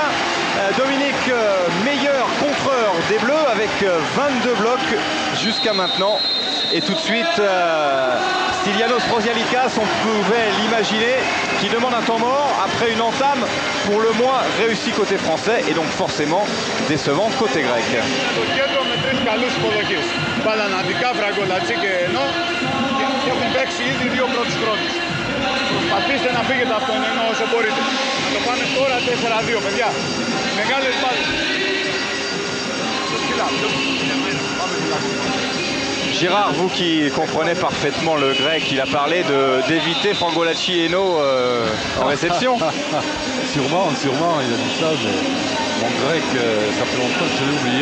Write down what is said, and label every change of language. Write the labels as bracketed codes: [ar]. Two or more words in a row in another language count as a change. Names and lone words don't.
[fr] Dominique, meilleur contreur des Bleus avec 22 blocs jusqu'à maintenant. Et tout de suite, Stylianos Prosialikas, on pouvait l'imaginer, qui demande un temps mort après une entame pour le moins réussie côté français et donc forcément décevante côté grec. [el] Προσπαθήστε να φύγετε από τον ενώ όσο μπορείτε. Να το πάμε τώρα 4-2, παιδιά. Μεγάλες μπάλες. [fr] Gérard, vous qui comprenez parfaitement le grec, il a parlé d'éviter Frangolacci et Hainaut en réception. Sûrement, il a dit ça, mais mon grec, ça fait longtemps que je l'ai oublié.